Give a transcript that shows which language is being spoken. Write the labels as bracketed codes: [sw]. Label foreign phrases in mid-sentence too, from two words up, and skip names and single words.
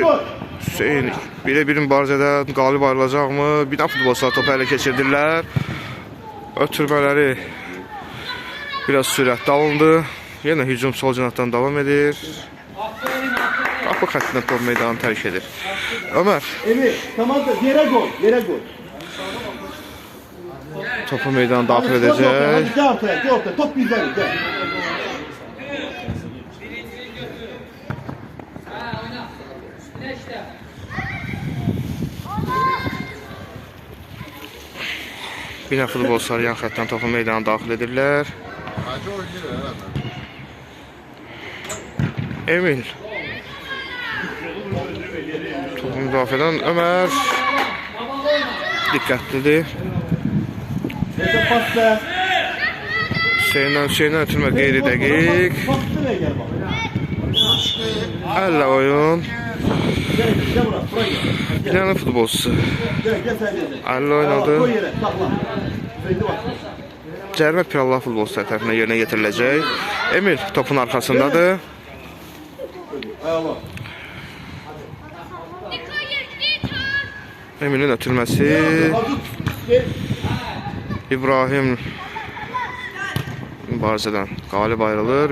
[az] Hüseyin bir mübarizədə qalib ayrılacaqmı? Bir də futbolçular topu ələ keçirdirlər. Ötürmələri biraz sürətli alındı. Yenə hücum sol cinatdan davam edir. Qapı xəttindən top meydanı tərk edir. Ömer [tr] Emir, tamam da yere koy, yere koy. [az] topu meydana daxil edəcək. [tr] Hadi gel ortaya, top bizden, gel. [az] Bir də futbolçular yan xəttdən topu meydana daxil edirlər. [tr] Hacı oynayır herhalde. [az] Emil topu müdafiə edən Ömer diqqətlidir. [tr] Neyse pas ver. [az] Hüseyindən ötürmə qeyri dəqiq. [tr] Pastı ver gel bak. [az] Əllə oyun. [tr] Gel buraya, buraya gel. [az] Bir dənə futbolçusu [tr] Gel sen de. [az] əllə oynadı. [tr] Koy yere, sakla. Söyle bak. [az] Cərimə Pirallah futbolçuları tərəfindən yerinə yetiriləcək. Emil topun arxasındadır. Ayağla. Emilin ötürməsi. İbrahim mübarizədən qalib ayrılır.